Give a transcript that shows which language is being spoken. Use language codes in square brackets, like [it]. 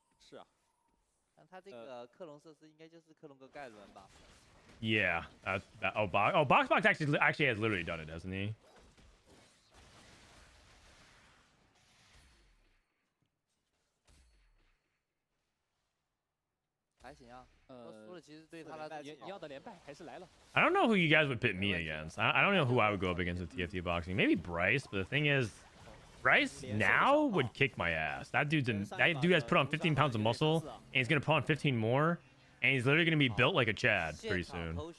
[zh] 是啊，但他这个克隆设施应该就是克隆个盖伦吧 [en] ？Yeah, Box actually has literally done it, hasn't he? [zh] 还行啊，输了其实对他来说你要的连败还是来了。 [en] I don't know who you guys would pit me against. I don't know who I would go up against in TFT boxing. Maybe Bryce, but the thing is, Bryce now would kick my ass. That dude has put on 15 pounds of muscle, and he's gonna put on 15 more, and he's literally gonna be built like a Chad pretty soon.